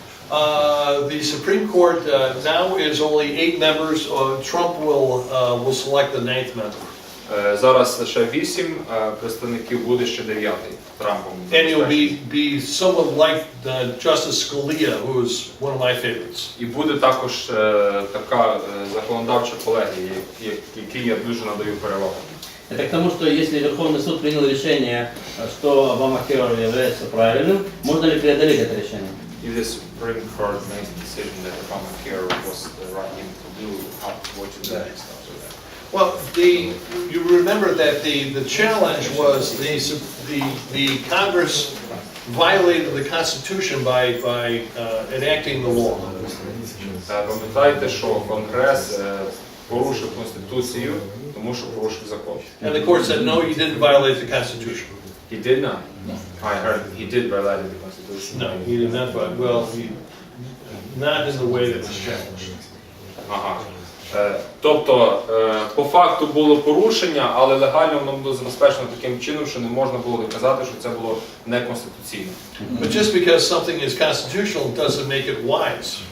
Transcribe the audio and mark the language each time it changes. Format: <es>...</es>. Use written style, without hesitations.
<en>The Supreme Court now is only 8 members. Trump will select the 9th member.</en> <uk>Зараз лише 8 представників, буде ще 9-й Трампом.</uk> <en>And he'll be someone like Justice Scalia, who is one of my favorites.</en> <uk>І буде також така законодавча колегія, якій я дуже надаю перевагу.</uk> <ru>Это к тому, что если Верховный суд принял решение, что Обамакер является правильным, можно ли преодолеть это решение?</ru> <en>If the Supreme Court makes the decision that Obamacare was the right thing to do, what should the next step do? Well, you remember that the challenge was the Congress violated the Constitution by enacting the law.</en> <uk>Пам'ятайте, що Конгрес порушив Конституцію, тому що порушив закон.</uk> <en>And the court said, no, you didn't violate the Constitution. He did not. I heard he did violate the Constitution. No, he did not. Well, not in the way that was challenged.</en> <uk>Ага. Тобто, по факту було порушення, але легально воно було забезпечено таким чином, що не можна було доказати, що це було неконституційно.</uk> <en>But just because something is constitutional doesn't make it wise.</en>